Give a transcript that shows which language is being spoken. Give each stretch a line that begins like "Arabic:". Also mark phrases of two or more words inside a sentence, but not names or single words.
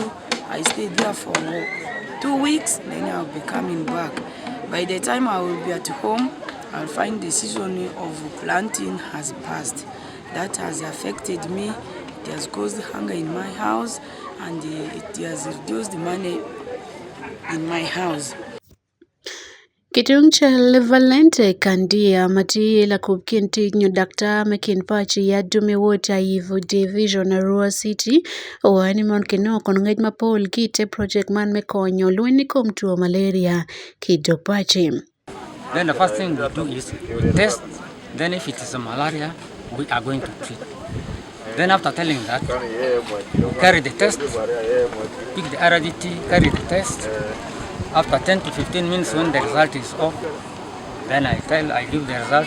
English: I stay there for 2 weeks, then I'll be coming back. By the time I will be at home, I'll find the season of planting has passed. That has affected me. It has caused hunger in my house, and it has reduced the money in my house.
Alur: Kitung chel Valente Kandia mati la kubkinti nyu dakta mekin pachi ya dumi wota yivu division Arua City owani mon kino konungej mapol kite project man mekonyo luini kumtuo malaria kido pachi.
English: Then the first thing we do is we test, then if it is a malaria, we are going to treat. Then after telling that, carry the test, pick the RDT, carry the test. After 10 to 15 minutes when the result is off, then I give the result.